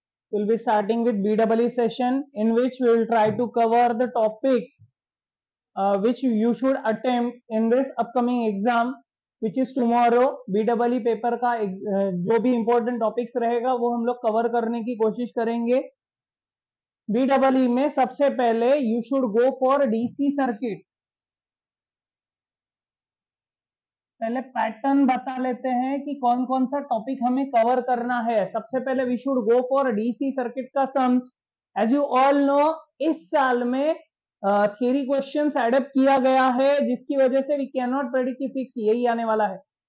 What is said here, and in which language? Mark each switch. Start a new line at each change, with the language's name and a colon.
English: We'll be starting with BEE session, in which we will try to cover the topics which you should attempt in this upcoming exam, which is tomorrow.
Hindi: BEE paper का जो भी important topics रहेगा वो हम लोग cover करने की कोशिश करेंगे.
English: BEE
Hindi: में सबसे पहले
English: you should go for DC circuit.
Hindi: पहले पैटर्न बता लेते हैं कि कौन कौन सा टॉपिक हमें कवर करना है. सबसे पहले
English: we should go for DC circuit
Hindi: का sums.
English: as you all know,
Hindi: इस साल में थियरी क्वेश्चंस एडप्ट किया गया है, जिसकी वजह से
English: we can not predict
Hindi: कि फिक्स यही आने वाला है.